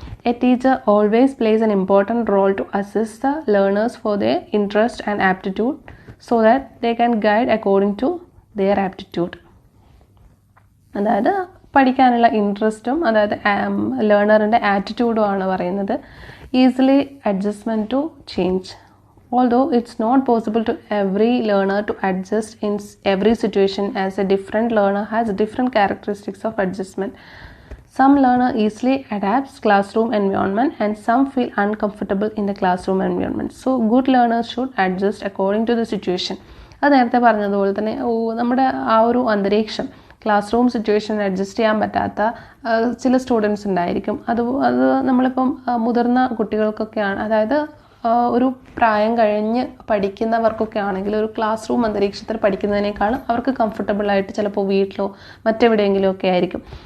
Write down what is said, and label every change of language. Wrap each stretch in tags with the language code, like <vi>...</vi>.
<en>A teacher always plays an important role to assist the learners for their interest and aptitude so that they can guide according to their aptitude.</en> <ml>അതായത് പഠിക്കാനുള്ള ഇൻട്രസ്റ്റും അതായത് ലേണറിൻ്റെ ആറ്റിറ്റ്യൂഡും ആണ് പറയുന്നത്.</ml> <en>Easily adjustment to change. Although it's not possible to every learner to adjust in every situation, as a different learner has different characteristics of adjustment. Some learner easily adapts classroom environment and some feel uncomfortable in the classroom environment. So good learners should adjust according to the situation.</en> <ml>അത് നേരത്തെ പറഞ്ഞതുപോലെ തന്നെ നമ്മുടെ ആ ഒരു അന്തരീക്ഷം, class room situation adjust ചെയ്യാൻ പറ്റാത്ത ചില സ്റ്റുഡൻസ് ഉണ്ടായിരിക്കും. അത് നമ്മളിപ്പം മുതിർന്ന കുട്ടികൾക്കൊക്കെയാണ്, അതായത് ഒരു പ്രായം കഴിഞ്ഞ് പഠിക്കുന്നവർക്കൊക്കെ ആണെങ്കിൽ ഒരു ക്ലാസ് റൂം അന്തരീക്ഷത്തിൽ പഠിക്കുന്നതിനേക്കാളും അവർക്ക് കംഫർട്ടബിളായിട്ട് ചിലപ്പോൾ വീട്ടിലോ മറ്റെവിടെയെങ്കിലും ഒക്കെ ആയിരിക്കും.</ml>